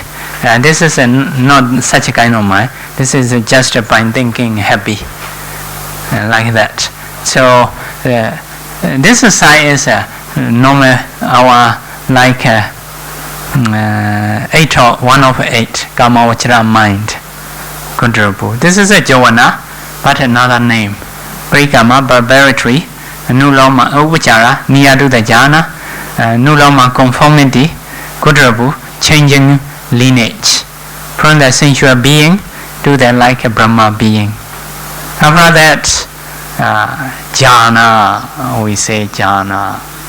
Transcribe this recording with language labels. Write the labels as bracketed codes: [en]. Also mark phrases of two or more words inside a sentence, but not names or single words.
[en] This is not such a kind of mind. This is just by thinking happy, like that. So this side is normal our like 8 or 1 of 8 Kamavachara mind. Godrabu. This is a jhana, but another name. Parikama, preparatory. [pi] Anuloma, upachara, [en] near to the jhana. Anuloma, conformity. Godrabu, changing lineage from the sensual being to the like a Brahma being. After that, jhana, we say jhana.